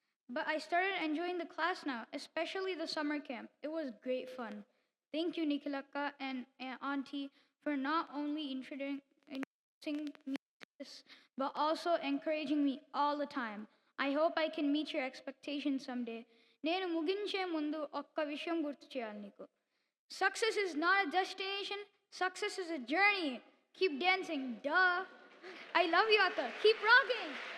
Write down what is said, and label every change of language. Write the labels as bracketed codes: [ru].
[en] But I started enjoying the class now, especially the summer camp. It was great fun. Thank you, Nikhila and Auntie, for not only introducing me to this, but also encouraging me all the time. I hope I can meet your expectations someday. [te] నేను ముగించే ముందు ఒక్క విషయం గుర్తు చేయాలి నీకు. [en] Success is not a destination, success is a journey. Keep dancing, duh. I love you, Akka. Keep rocking.